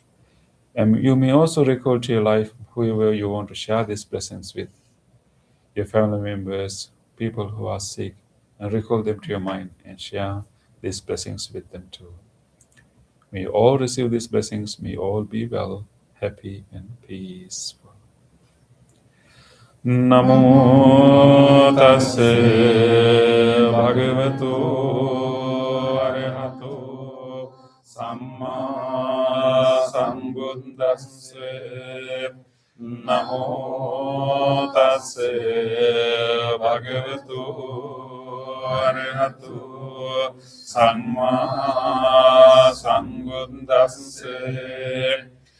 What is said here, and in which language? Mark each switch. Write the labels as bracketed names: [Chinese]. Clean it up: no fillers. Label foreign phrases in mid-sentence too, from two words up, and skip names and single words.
[English] And you may also recall to your life whoever you want to share these blessings with, your family members, people who are sick, and recall them to your mind and share these blessings with them too. May you all receive these blessings. May you all be well, happy, and peaceful. [Pali] Namo tassa bhagavato arahato samma sambuddhassa. Namo tassa bhagavato arahato samma sambuddhassa.